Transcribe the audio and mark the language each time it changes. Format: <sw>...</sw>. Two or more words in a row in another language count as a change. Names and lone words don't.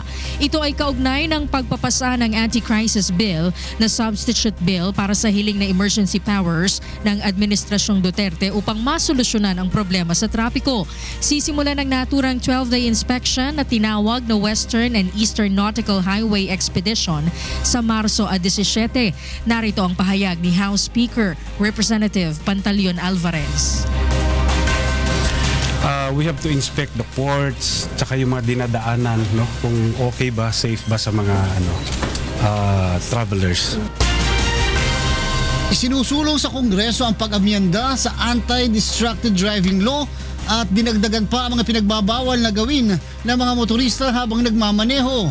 <tl>Ito ay kaugnay ng pagpapasa ng</tl> <en>anti-crisis bill</en> <tl>na</tl> <en>substitute bill</en> <tl>para sa hiling na</tl> <en>emergency powers</en> <tl>ng Administrasyong Duterte upang masolusyonan ang problema sa trapiko. Sisimulan ng naturang 12-day inspection na tinawag na Western and Eastern Nautical Highway Expedition sa Marso 17. Narito ang pahayag ni House Speaker Representative Pantaleon Alvarez.</tl> <en>We have to inspect the ports,</en> <tl>tsaka yung mga dinadaanan, no? Kung okay ba, safe ba sa mga travelers. Isinusulong sa Kongreso ang pag-amyenda sa Anti-Distracted Driving Law at dinagdagan pa ang mga pinagbabawal na gawin ng mga motorista habang nagmamaneho.</tl>